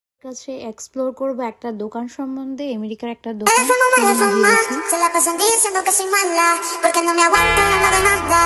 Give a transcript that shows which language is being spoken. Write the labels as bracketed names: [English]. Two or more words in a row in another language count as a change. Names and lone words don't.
[Bangla] কাছে এক্সপ্লোর করব একটা দোকান সম্বন্ধে, আমেরিকার একটা দোকান দিয়েছি। [Spanish] Se la pasan diciendo que soy mala, porque no me aguanto no de nada.